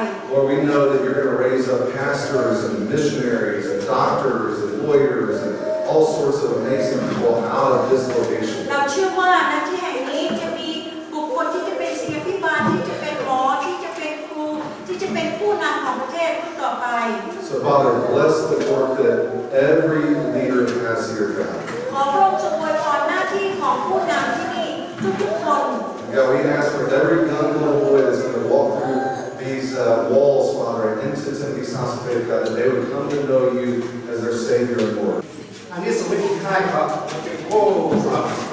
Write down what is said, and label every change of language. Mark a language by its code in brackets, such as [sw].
[en] Lord, we know that you're going to raise up pastors and missionaries and doctors and lawyers and all sorts of amazing people out of this location. [th] เราเชื่อว่าณที่แห่งนี้จะมีบุคคลที่จะเป็นศิลปิบาลที่จะเป็นหมอที่จะเป็นครูที่จะเป็นผู้นำของประเทศรุ่นต่อไป [en] So Father, bless the work that every leader has here, God. [th] ขอพระองค์ทรงอวยพรหน้าที่ของผู้นำที่นี่ทุกๆคน [en] God, we ask for every young little boy that's going to walk through these walls, Father, and into Timothy's house of faith, God, that they would come to know you as their Savior and Lord. [th] อันนี้สวิตช์ท้ายครับโอ้ครับ